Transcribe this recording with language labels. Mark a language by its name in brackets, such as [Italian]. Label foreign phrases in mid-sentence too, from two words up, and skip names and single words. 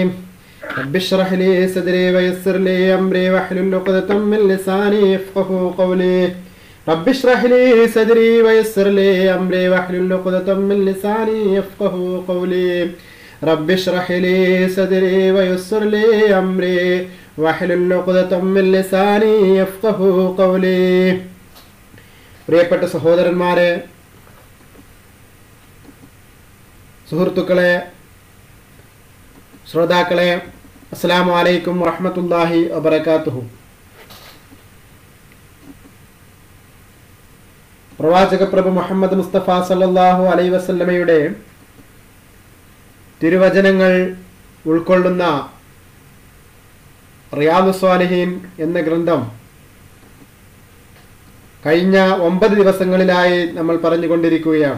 [Arabic] رب اشرح لي صدري ويسر لي أمري واحلل عقدة من لساني يفقهوا قولي رب اشرح لي صدري ويسر لي أمري واحلل عقدة من لساني يفقهوا قولي رب اشرح لي صدري ويسر لي أمري واحلل عقدة من لساني يفقهوا قولي. [Malayalam] പ്രിയപ്പെട്ട സഹോദരന്മാരെ, സുഹൃത്തുക്കളെ, ശ്രോതാക്കളെ, [Arabic] السلام عليكم ورحمة الله وبركاته. [Malayalam] പ്രവാചക പ്രഭു മുഹമ്മദ് മുസ്തഫ [Arabic] صلى الله عليه وسلمയുടെ [Malayalam] തിരുവചനങ്ങൾ ഉൾക്കൊള്ളുന്ന റിയാദുസ് സ്വാലിഹീൻ എന്ന ഗ്രന്ഥം കഴിഞ്ഞ 9 ദിവസങ്ങളിലായി നമ്മൾ പറഞ്ഞുകൊണ്ടിരിക്കുകയാണ്.